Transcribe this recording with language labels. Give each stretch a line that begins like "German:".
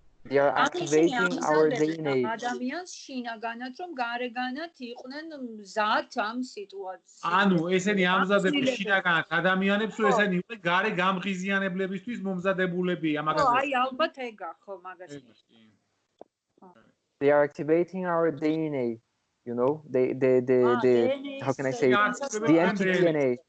English: They are activating our DNA.
Georgian: ადამიანს შინაგანად რომ გარეგანად იყვნენ მზად ამ სიტუაციას. ანუ ესენი ამზადებს შინაგანად ადამიანებს, რომ ესენი იყვნენ გარე გამღიზიანებლებისთვის მომზადებულები ამაგაზე. აი ალბათ ეგა ხო მაგას.
English: They are activating our DNA. You know, the how can I say the anti-DNA.